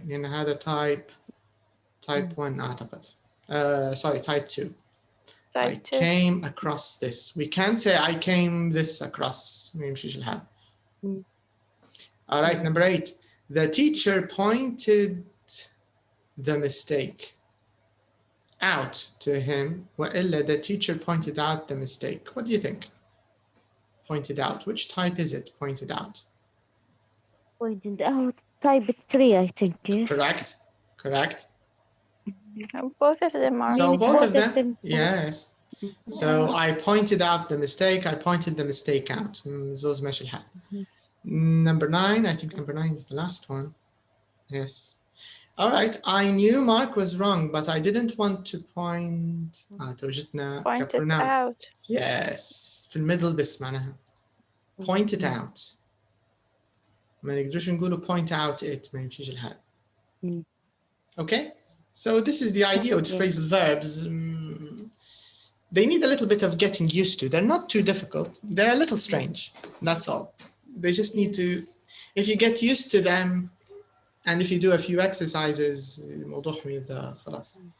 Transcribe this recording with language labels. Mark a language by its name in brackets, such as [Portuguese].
[Arabic] لأن هذا type 1 أعتقد. [English] Sorry, type 2. I came across this. We can't say I came this across. [Arabic] ما يمشيش الحال. [English] All right, number 8. The teacher pointed the mistake out to him. وإلا the teacher pointed out the mistake. What do you think? Pointed out. Which type is it? Pointed out. Pointed out. Type 3, I think. Yes. Correct. Both of them are. So both of them, them. yes. So I pointed out the mistake, I pointed the mistake out. [Arabic] زوز ماشي الحال. [English] Number 9, I think number 9 is the last one. Yes. All right, I knew Mark was wrong, but I didn't want to point. توجتنا Point it كpronoun. out. [Arabic] Yes. في الميدل بس معناها. [English] Point it out. [Arabic] ما نقدرش نقوله [English] point out it [Arabic] ما يمشيش الحال. [English] Okay? So this is the idea with phrasal verbs. They need a little bit of getting used to. They're not too difficult. They're a little strange. That's all. They just need to, if you get used to them, and if you do a few exercises, [Arabic] الموضوع يبدأ خلاص.